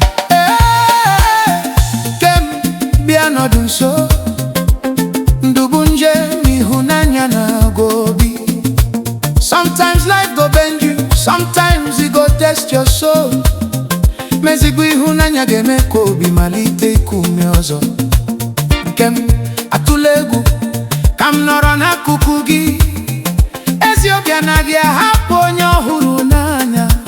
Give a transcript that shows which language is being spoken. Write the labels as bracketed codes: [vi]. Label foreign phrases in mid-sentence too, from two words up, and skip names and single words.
[ig] Ee, ke m bịa nọdụ nso. Ndụ bụ njem ịhụnanya na-agụ obi. [pcm] Sometimes life go bend you, sometimes it go test your soul. [ig] Mezigbo ịhụnanya ga-eme ka obi malite iku ume ọzọ. Nke m, atụla egwu, ka m nọrọ n'akụkụ gị. Ezi obi anaghị ahapụ onye ọ hụrụ n'anya.